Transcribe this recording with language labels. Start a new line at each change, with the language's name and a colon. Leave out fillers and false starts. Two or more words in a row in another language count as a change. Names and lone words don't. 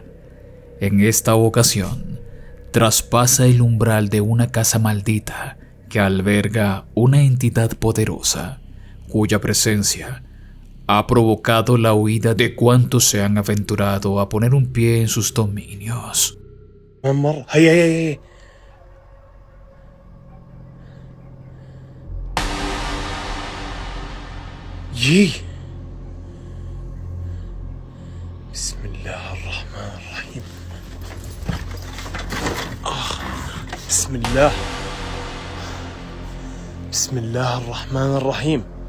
Spanish: En esta ocasión, traspasa el umbral de una casa maldita que alberga una entidad poderosa, cuya presencia ha provocado la huida de cuantos se han aventurado a poner un pie en sus dominios.
Arabic: هيا جي بسم الله الرحمن الرحيم بسم الله بسم الله الرحمن الرحيم.